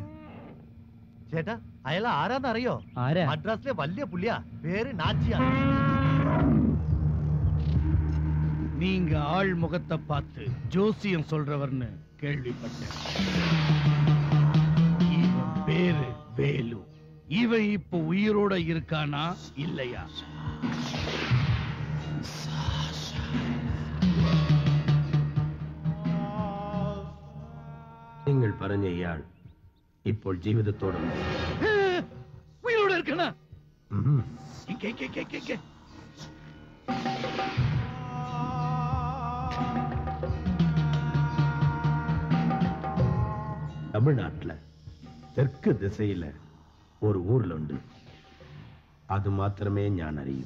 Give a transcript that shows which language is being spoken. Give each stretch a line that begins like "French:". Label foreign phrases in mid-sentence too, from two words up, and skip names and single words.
Malayalam: ചേട്ടാ അയാൾ ആരാന്ന് അറിയോ? മദ്രാസിലെ വലിയ പുള്ളിയാ, പേര് നാച്ചിയാ.
Tamil: நீங்க ஆள் முகத்தை பார்த்து ஜோசியம் சொல்றவர்னு கேள்விப்பட்டேன். இவன் பேரு வேலு. இவன் இப்ப உயிரோட இருக்கானா இல்லையா?
Malayalam: നിങ്ങൾ പറഞ്ഞ ഇയാൾ ഇപ്പോൾ ജീവിതത്തോടെ ഉയിരോടെ ഇരിക്കണ?
Tamil: தமிழ்நாட்டுல தெற்கு திசையில ஒரு ஊர்ல உண்டு.
Malayalam: അത് മാത്രമേ ഞാൻ അറിയും.